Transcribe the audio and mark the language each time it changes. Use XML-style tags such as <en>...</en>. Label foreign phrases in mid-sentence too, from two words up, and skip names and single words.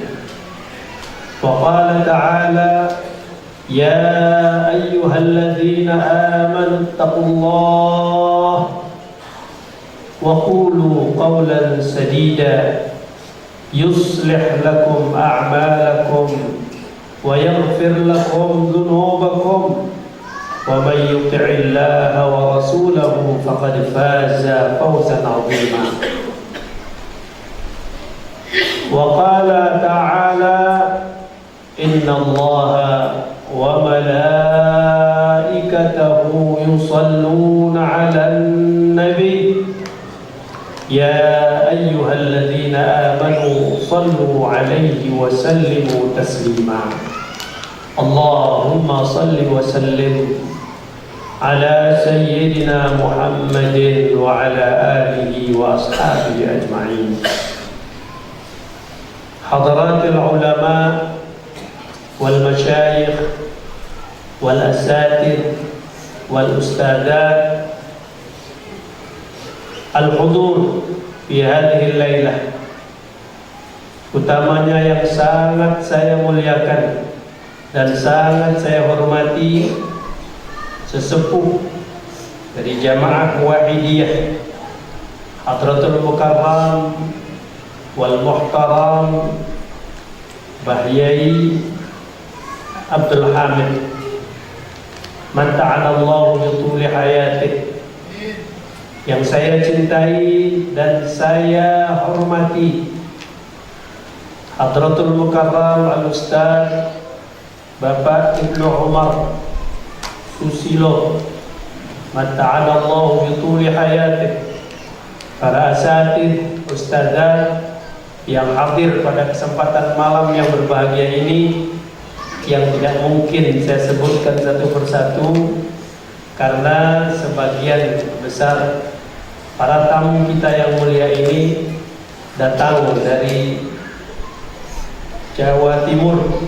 <ar>وقال تعالى يا أيها الذين آمنوا اتقوا الله وقولوا قولا سديدا يصلح لكم أعمالكم ويغفر لكم ذنوبكم ومن يطع الله ورسوله فقد فاز فوزا عظيما. وقال تعالى إن الله وملائكته يصلون على النبي يا أيها الذين آمنوا صلوا عليه وسلموا تسليما. اللهم صل وسلم على سيدنا محمد وعلى آله وأصحابه أجمعين. حضرات العلماء والمشايخ والأساتذة والأستاذات الحضور في هذه الليلة,</ar> <id>utamanya yang sangat saya muliakan dan sangat saya hormati sesepuh dari jamaah Wahidiyah</id> <ar>حضرة المكرم والمحترم Bahyai Abdul Hamid، من تعالى الله بطول حياته,</ar> <id>yang saya cintai dan saya hormati.</id> <ar>Hadratul Mukarram Al-Ustaz Bapak Ibnu Umar Susilo, من تعالى الله بطول حياته.</ar> <id>Para asatidz, ustadzah yang hadir pada kesempatan malam yang berbahagia ini, yang tidak mungkin saya sebutkan satu persatu karena sebagian besar para tamu kita yang mulia ini datang dari Jawa Timur.</id>